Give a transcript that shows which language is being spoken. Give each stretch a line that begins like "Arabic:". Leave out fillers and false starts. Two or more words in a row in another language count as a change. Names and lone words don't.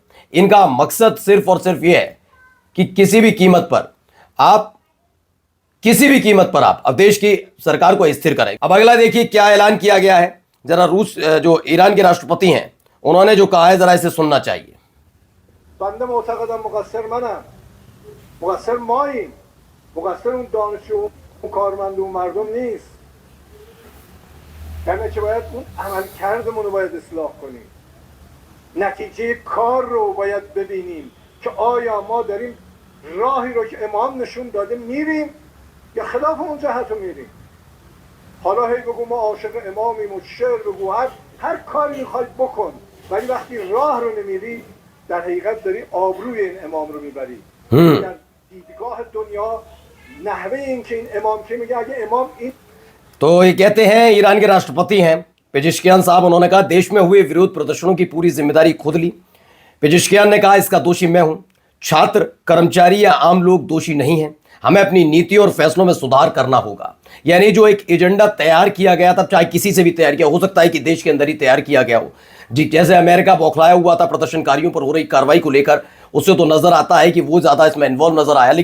Hindi: इनका मकसद सिर्फ और सिर्फ यह है कि किसी भी कीमत पर आप अब देश की सरकार को स्थिर करें। अब अगला देखिए क्या ऐलान किया गया है। जरा रूस जो ईरान के राष्ट्रपति हैं उन्होंने जो कहा है जरा इसे सुनना चाहिए।
Persian: बंदे معتقدم مقصر منم مقصر ماییم مقصر اون دانشجو اون کارمند اون مردم نیست یعنی که باید اون عملکردمون رو باید اصلاح کنیم نتیجه کار رو باید ببینیم که آیا ما داریم راهی رو که امام نشون داده میریم یا خلاف اون جهت رو میریم حالا هی بگو ما عاشق امامیم و شعر بگو هر کاری میخوای بکن ولی وقتی راه رو نمیری در حقیقت داری آبروی این امام رو میبری در دیدگاه دنیا نحوه این که این امام که میگه اگه امام این
Hindi: तो ये कहते हैं ईरान के राष्ट्रपति हैं पेजेश्कियान साहब। उन्होंने कहा देश में हुए विरोध प्रदर्शनों की पूरी जिम्मेदारी खुद ली। पेजेश्कियान ने कहा इसका दोषी मैं हूं, छात्र, कर्मचारी या आम लोग दोषी नहीं हैं। हमें अपनी नीति और फैसलों में सुधार करना होगा। यानी जो एक एजेंडा तैयार किया गया था, चाहे किसी से भी तैयार किया हो सकता है कि देश के अंदर ही तैयार किया गया हो, जी जैसे अमेरिका बौखलाया हुआ था प्रदर्शनकारियों पर हो रही कार्रवाई को लेकर, उससे तो नजर आता है कि वो ज्यादा इसमें इन्वॉल्व नजर आया।